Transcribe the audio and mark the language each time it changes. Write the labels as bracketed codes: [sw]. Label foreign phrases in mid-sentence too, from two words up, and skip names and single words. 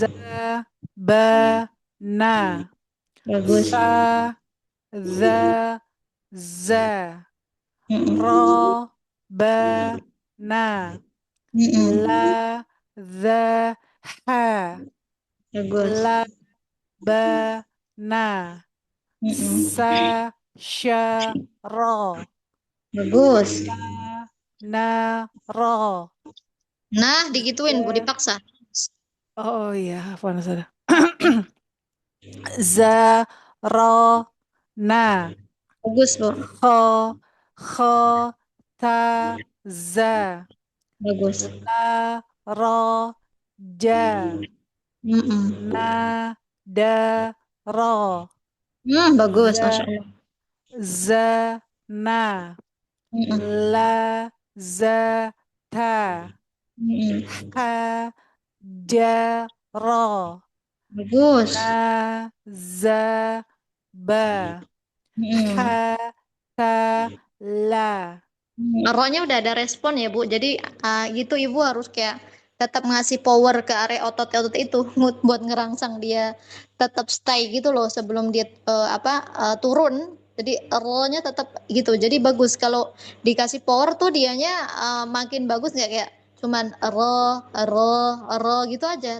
[id] za, ba, na, Bagus. sa, za, za, Mm-mm, ro, ba, na, mm-mm. la, za, ha, Bagus. la, ba, na, Mm-mm. sa, sha, ro, Bagus. la, na, ro, Nah, digituin, Bu, za, dipaksa. oh iya, apa salah. Za, ro, na, Bagus, Bu. kho, kho, ta, za, Bagus. la, ro, ja, Mm-mm. na, da, ro, Bagus, Masya za, Allah. za, na, Mm-mm. la, za, ta, Mm-mm. ha, ja, ro, Bagus. na, za, ba, Mm-mm. ha, ta, la. Rohnya udah ada respon ya, Bu. Jadi gitu Ibu harus kayak tetap ngasih power ke area otot-otot itu buat ngerangsang dia tetap stay gitu loh sebelum dia turun. Jadi rohnya tetap gitu. Jadi bagus kalau dikasih power tuh dianya makin bagus nggak kayak cuman roh gitu aja.